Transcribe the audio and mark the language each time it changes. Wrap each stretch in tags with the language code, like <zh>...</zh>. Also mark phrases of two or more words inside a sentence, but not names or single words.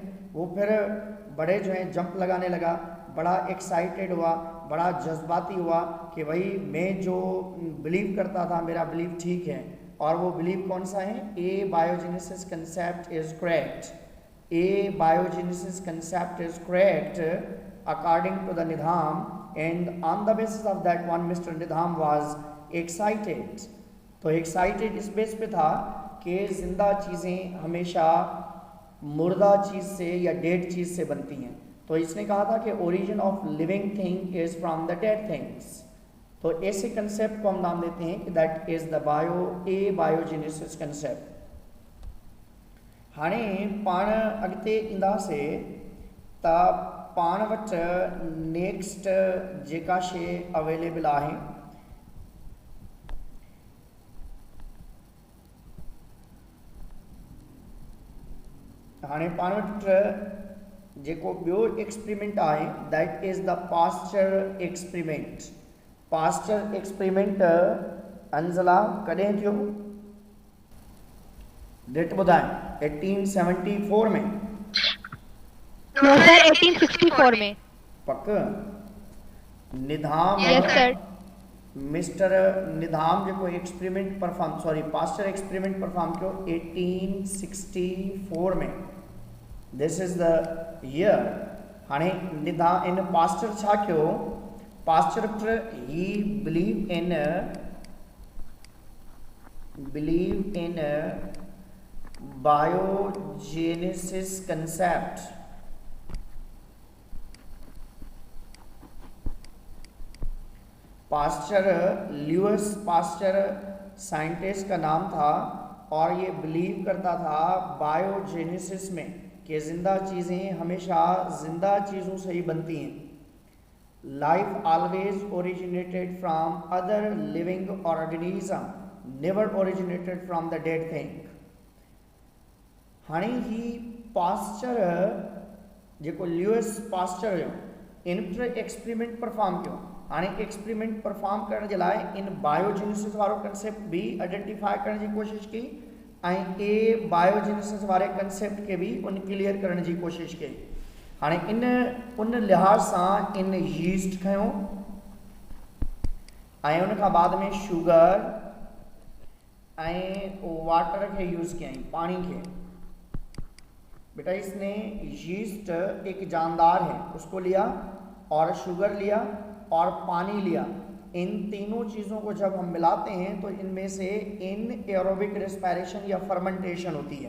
<ur>وہ پھر بڑے جو ہے جمپ لگانے لگا، بڑا ایکسائٹڈ ہوا، بڑا جذباتی ہوا کہ بھائی میں جو بلیو کرتا تھا میرا بلیو ٹھیک ہے. اور وہ بلیو کون سا ہے?</ur> <en>Abiogenesis concept is correct. Abiogenesis concept is correct according to the Nidham, and on the basis of that one Mr. Nidham was excited।</en> <ur>تو excited اس بیس پے تھا کہ زندہ چیزیں ہمیشہ مردہ چیز سے یا ڈیڈ چیز سے بنتی ہیں. تو اس نے کہا تھا کہ</ur> <en>origin of living thing is from the dead things.</en> <ur>تو ایسے کنسیپٹ کو ہم نام دیتے ہیں کہ</ur> <en>that is the biogenesis concept.</en> <sd>हाणे पाण अॻिते ईंदासीं त पाण वटि नेक्स्ट जेका शइ अवेलेबल आहे हाणे पाण वटि जेको ॿियो एक्सपेरिमेंट आहे</sd> <en>that is the Pasteur experiment.</en> <sd>पास्चर एक्सपेरिमेंट अंज़ला कॾहिं थियो? डेट ॿुधाए। 1874 में?</sd> <en>No sir, 1864 में।</en> <sd>पक? निधाम</sd> <en>Yes sir। Mister Needham jo experiment perform Pasteur experiment perform</en> <ur>کیا 1864 میں.</ur> <en>This is the year.</en> <sd>हाणे निधाम इन पास्चर छा कियो?</sd> <en>पास्चर ही believe in biogenesis concept.</en> <ur>پاسچر، لوئی پاسچر سائنٹسٹ کا نام تھا اور یہ بلیو کرتا تھا بائیوجینیسس میں کہ زندہ چیزیں ہمیشہ زندہ چیزوں سے ہی بنتی ہیں.</ur> <en>Life always originated from other living organism, never originated from the dead thing.</en> <sd>हाणे ही पास्चर जेको ल्यूइस पास्चर हुयो इन पर</sd> <en>experiment perform</en> <sd>कियो। हाणे</sd> <en>experiment perform</en> <sd>करण जे लाइ इन बायोजेनेसिस वारो कंसेप्ट भी आइडेंटिफाई करण जी कोशिश की, ऐं ए बायोजेनेसिस वारे कंसेप्ट के भी उन क्लियर करण जी कोशिश कई। हाणे इन उन लिहाज सां इन यीस्ट खयों ऐं उन खां बाद में शुगर ऐं वाटर के यूज़ कयई, पानी के।</sd> <ur>بیٹا اس نے ییسٹ ایک جاندار ہے اس کو لیا اور شوگر لیا اور پانی لیا. ان تینوں چیزوں کو جب ہم ملاتے ہیں تو ان میں سے</ur> <en>anaerobic respiration</en> <ur>یا فرمینٹیشن ہوتی ہے.</ur>